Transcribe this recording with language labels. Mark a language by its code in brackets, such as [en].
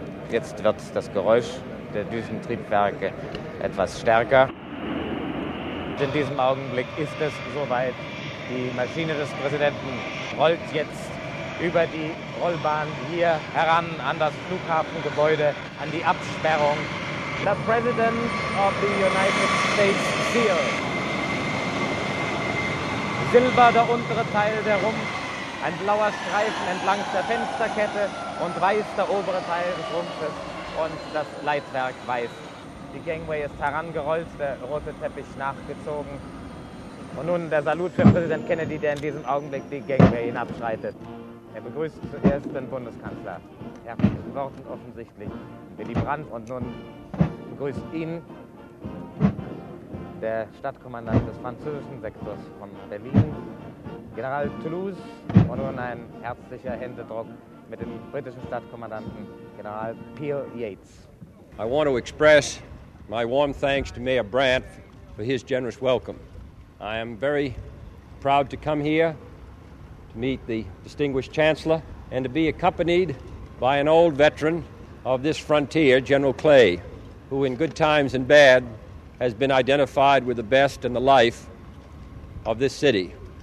[de] Jetzt wird das Geräusch der Düsentriebwerke etwas stärker. In diesem Augenblick ist es soweit. Die Maschine des Präsidenten rollt jetzt über die Rollbahn hier heran an das Flughafengebäude, an die Absperrung. [en] The President of the United States Seal. [de] Silber der untere Teil der Rumpf, ein blauer Streifen entlang der Fensterkette und weiß der obere Teil des Rumpfes und das Leitwerk weiß. Die Gangway ist herangerollt, der rote Teppich nachgezogen. Und nun der Salut für Präsident Kennedy, der in diesem Augenblick die Gangway hinabschreitet. Er begrüßt zuerst den Bundeskanzler. Er hat mit Worten offensichtlich Willy Brandt. Und nun begrüßt ihn der Stadtkommandant des französischen Sektors von Berlin, General Toulouse. Und nun ein herzlicher Händedruck mit dem britischen Stadtkommandanten, General Peel Yates. [en] I want to express my warm thanks to Mayor Brandt for his generous welcome. I am very proud to come here to meet the distinguished Chancellor and to be accompanied by an old veteran of this frontier, General Clay, who in good times and bad has been identified with the best and the life of this city.